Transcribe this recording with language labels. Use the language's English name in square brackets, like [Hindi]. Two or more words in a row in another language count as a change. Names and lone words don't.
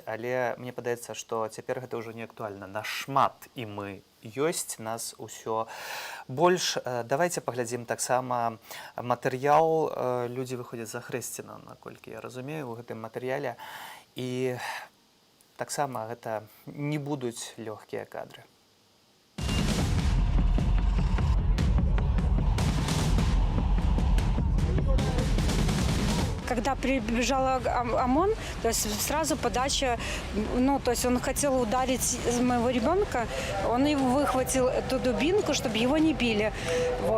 [Belarusian] Але мне падаецца, што цяпер гэта ўжо не актуальна. Нашмат і мы ёсць, нас усё больш. Давайте паглядзім таксама матэрыял. Людзі выходзяць за Хрэсціна, наколькі я разумею, у гэтым матэрыяле. І таксама гэта не будуць лёгкія кадры. [Russian] Когда прибежал ОМОН, то есть сразу подача, ну, то есть он хотел ударить моего ребенка, он его выхватил, эту дубинку, чтобы его не били, вот.